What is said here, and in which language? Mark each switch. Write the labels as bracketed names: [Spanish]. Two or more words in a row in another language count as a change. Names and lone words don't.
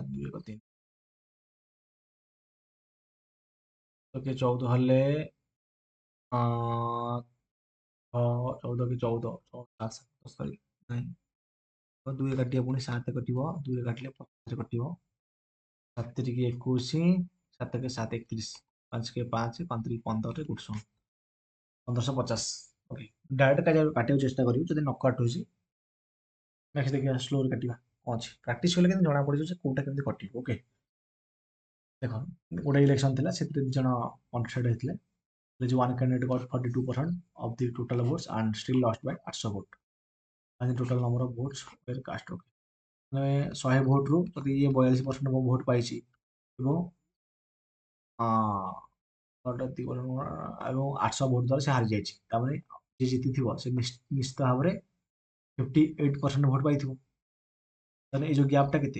[Odia] 2 1 3 ତ କେ 14 ହେଲେ 14 କି 14 ସରି ନାଇଁ 2 କାଟିବ, ପୁଣି 7 କଟିବ, 2 କାଟିଲେ 50 କଟିବ, 7 ତିରିକି 21 7 के 7 31 5 के 5 5 ତିରିକି 15 100 1550। ଓକେ, ଡାଇରେକ୍ଟ କାଟିବାକୁ ଚେଷ୍ଟା କରିବୁ, ଯଦି ନ କାଟୁଛି ନେକ୍ସଟ ଦେଖିବା ସ୍ଲୋରେ କାଟିବା କ'ଣ ଅଛି। ପ୍ରାକ୍ଟିସ୍ କଲେ କିନ୍ତୁ ଜଣାପଡ଼ିଯିବ ଯେ କୋଉଟା କେମିତି କଟିବ। ଓକେ, ଦେଖ ଗୋଟେ ଇଲେକ୍ସନ ଥିଲା, ସେଥିରେ 2 ଜଣ କଣ୍ଟେଷ୍ଟେଡ୍ ହେଇଥିଲେ। [English] one candidate got 42% of the total votes and still lost by 800 vote. And the total number of votes were cast. [Odia] Okay, ମାନେ 100 ଭୋଟରୁ ଯଦି ଇଏ 42% ଭୋଟ ପାଇଛି ଏବଂ 800 ଭୋଟ ଦ୍ୱାରା ସେ ହାରିଯାଇଛି, ତାମାନେ ଯିଏ ଜିତିଥିବ ସେ ନିଶ୍ଚିତ ଭାବରେ 58% ଭୋଟ ପାଇଥିବ। ତାହେଲେ ଏଇ ଯୋଉ ଗ୍ୟାପଟା କେତେ?